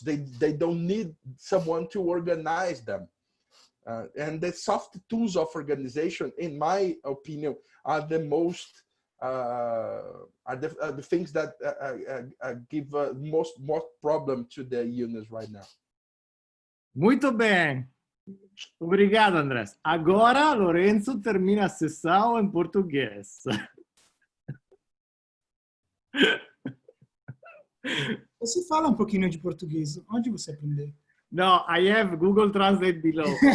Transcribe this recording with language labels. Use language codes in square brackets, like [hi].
[en] They don't need someone to organize them. And the soft tools of organization, in my opinion, are the most the things that give most problem to the unions right now. [pt] Muito bem. Obrigado, André. Agora, Lorenzo termina a sessão em português. Você fala um pouquinho de português. Onde você aprendeu? [en] No, I have Google Translate below.